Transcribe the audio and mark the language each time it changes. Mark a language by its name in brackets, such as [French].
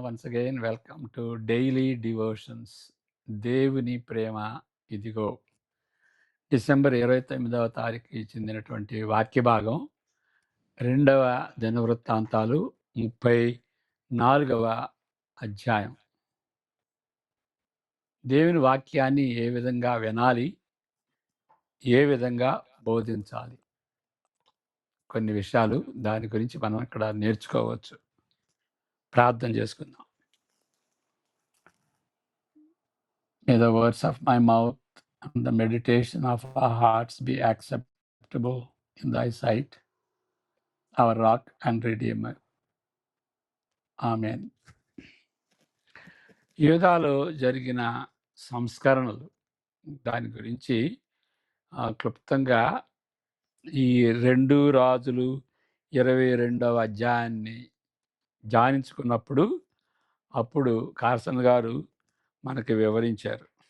[English] Once again, welcome to Daily Devotions. [Telugu] దేవుని ప్రేమ ఇదిగో. December 29వ తారీఖుకి చెందినటువంటి వాక్య భాగం 2వ దినవృత్తాంతాలు 34వ అధ్యాయం. దేవుని వాక్యాన్ని ఏ విధంగా వినాలి, ఏ విధంగా బోధించాలి, కొన్ని విషయాలు దాని గురించి మనం ఇక్కడ నేర్చుకోవచ్చు. ప్రార్థన చేసుకుందాం. [English] May the words of my mouth and the meditation of our hearts be acceptable in thy sight, our rock and redeemer. [Telugu] ఆమేన్. యూదాలో జరిగిన సంస్కరణలు దాని గురించి క్లుప్తంగా ఈ 2 రాజులు 22వ అధ్యాయాన్ని ధ్యానించుకున్నప్పుడు అప్పుడు కార్సన్ గారు మనకి వివరించారు.